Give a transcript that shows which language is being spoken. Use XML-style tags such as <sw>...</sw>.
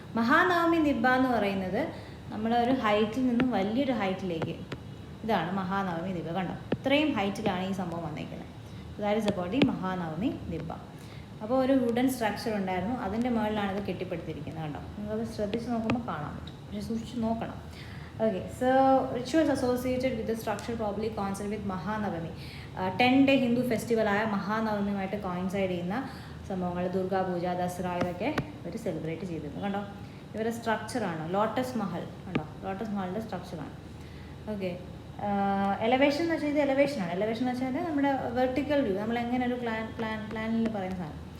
<ml>മഹാനവമി ദിബ്ബ എന്ന് പറയുന്നത് ഒരു ഹൈറ്റിൽ നിന്നും വലിയൊരു ഹൈറ്റിലേക്ക്, ഇതാണ് മഹാനവമി ദിബ്ബ. കണ്ടോ, ഇത്രയും ഹൈറ്റിലാണ് ഈ സംഭവം വന്നേക്കുന്നത്.</ml> <en>That is about the Mahanavami Dibba.</en> <ml>അപ്പോൾ ഒരു വുഡൻ സ്ട്രക്ചർ ഉണ്ടായിരുന്നു, അതിൻ്റെ മുകളിലാണ് ഇത് കെട്ടിപ്പടുത്തിരിക്കുന്നത്. കണ്ടോ, നിങ്ങളത് ശ്രദ്ധിച്ച് നോക്കുമ്പോൾ കാണാൻ പറ്റും, പക്ഷേ സൂക്ഷിച്ച് നോക്കണം.</ml> <en>Okay, so rituals associated with the structure probably coincide with Mahanavami.</en> <ml>10-day Hindu ഫെസ്റ്റിവലായ മഹാനവമിയുമായിട്ട് coincide ചെയ്യുന്ന സംഭവങ്ങൾ, ദുർഗാ പൂജ, ദസറ, ഇതൊക്കെ ഇവർ സെലിബ്രേറ്റ് ചെയ്തിരുന്നു. കണ്ടോ, ഇവരുടെ സ്ട്രക്ചറാണ് ലോട്ടസ് മഹൽ. കണ്ടോ, ലോട്ടസ് മഹലിൻ്റെ സ്ട്രക്ചറാണ്. ഓക്കെ, എലവേഷൻ എന്ന് വെച്ചാൽ ഇത് എലവേഷനാണ്. എലവേഷൻ എന്ന് വെച്ചാൽ നമ്മുടെ വെർട്ടിക്കൽ വ്യൂ, നമ്മളെങ്ങനെ ഒരു പ്ലാനിൽ പറയുന്ന സാധനം.</ml>